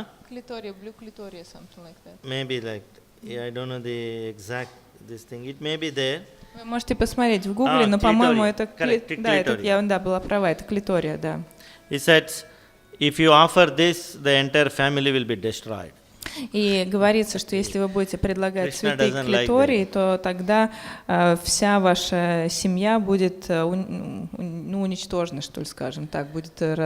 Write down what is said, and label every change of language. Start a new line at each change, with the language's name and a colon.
English: Clitoria, blue clitoria, something like that. Maybe like, I don't know the exact this thing. It may be there.
Russian: Вы можете посмотреть в Гугле, но, по-моему, это... Да, я была права, это клитория, да.
English: He said, if you offer this, the entire family will be destroyed.
Russian: И говорится, что если вы будете предлагать цветы клитории, то тогда вся ваша семья будет уничтожена, что ли, скажем так, будет